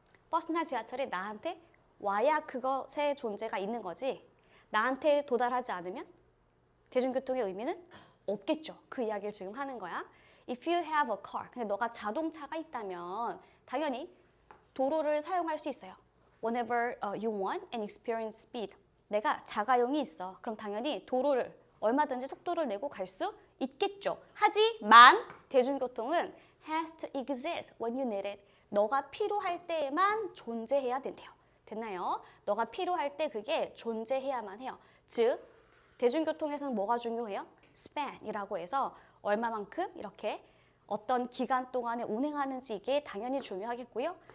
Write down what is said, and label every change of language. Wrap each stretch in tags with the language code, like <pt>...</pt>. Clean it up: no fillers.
<ko>버스나 지하철이 나한테 와야 그것의 존재가 있는 거지 나한테 도달하지 않으면 대중교통의 의미는 없겠죠. 그 이야기를 지금 하는 거야.</ko> <en>If you have a car,</en> <ko>근데 너가 자동차가 있다면 당연히 도로를 사용할 수 있어요.</ko> <en>Whenever you want and experience speed.</en> <ko>내가 자가용이 있어. 그럼 당연히 도로를 얼마든지 속도를 내고 갈 수 있겠죠. 하지만 대중교통은</ko> <en>has to exist when you need it.</en> <ko>너가 필요할 때에만 존재해야 된대요. 됐나요? 너가 필요할 때 그게 존재해야만 해요. 즉 대중교통에서는 뭐가 중요해요? span이라고 해서 얼마만큼 이렇게 어떤 기간 동안에 운행하는지 이게 당연히 중요하겠고요.</ko>